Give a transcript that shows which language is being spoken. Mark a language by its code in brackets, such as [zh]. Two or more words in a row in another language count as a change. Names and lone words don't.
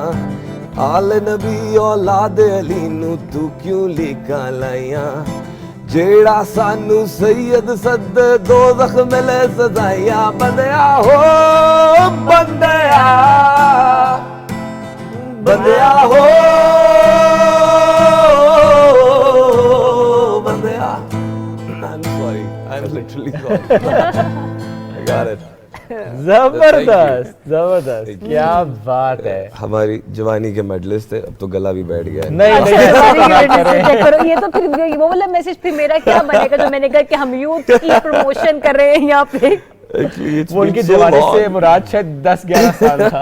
[pa] ਆਲ ਨਬੀ ਔਲਾਦ ਅਲੀ ਨੂ ਤੂ ਕਿਉਂ ਲੀਕਾ ਲਾਇਆਂ, ਜੇੜਾ ਸਾਨੂ ਸੈਯਦ ਸਦ ਦੋਜ਼ਖ ਮਿਲੇ ਸਜਾਇਆਂ। ਬੰਦਿਆ ਹੋ ਬੰਦਿਆ, ਬੰਦਿਆ ਹੋ ਬੰਦਿਆ। [en] I'm sorry, I'm literally sorry. I got it. [hi] जबरदस्त जबरदस्त, क्या बात है। हमारी जवानी के मेडलिस्ट थे, अब तो गला भी बैठ गया है। नहीं नहीं, ऐसा तो ना करें। करो, ये तो फिर वो वाला मैसेज फिर मेरा क्या बनेगा जो मैंने कहा कि हम यूथ की प्रमोशन कर रहे हैं यहाँ पे। वो उनकी जवानी से मुराद शायद 10-11 साल था।